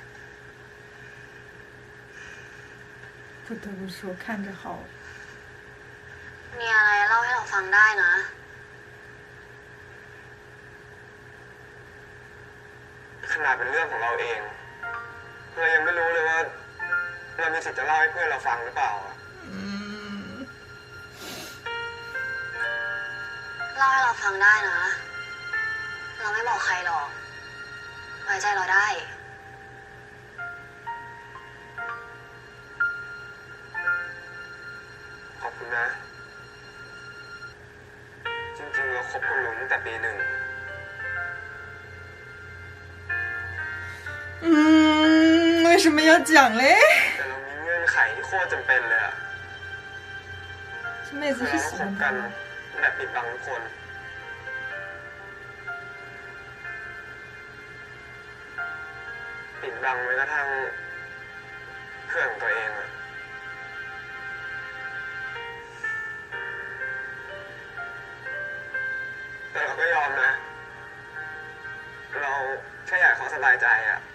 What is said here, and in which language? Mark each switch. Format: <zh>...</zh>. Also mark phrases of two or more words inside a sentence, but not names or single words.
<zh>不得不说看着好</zh> <th>มีอะไรเล่าให้เราฟังได้นะ ขนาดเป็นเรื่องของเราเอง เรายังไม่รู้เลยว่า เรามีสิทธิ์จะเล่าให้เพื่อนเราฟังหรือเปล่า อืม เล่าให้เราฟังได้นะ เราไม่บอกใครหรอก ไว้ใจเราได้ ขอบคุณนะ จริงๆเราคบกันลุ้นตั้งแต่ปีหนึ่ง</th> <zh>为什么要讲嘞？</zh> <th>แต่เรามีเงื่อนไขที่โคตรจำเป็นเลยอะ</th> <zh>这妹子</zh> <th>คือ</th> <zh>是</zh> <th>เรา</th> <zh>喜</zh> <th>คบ</th> <zh>欢</zh> <th>กั</th> <zh>他</zh> <th>น</th> <zh>吗？</zh> <th>แบบปิดบังทุกคน ปิดบังไว้กระทั่งเพื่อนของตัวเองอะแต่เราก็ยอมนะ เราแค่อยากให้เขาสบายใจอะ</th>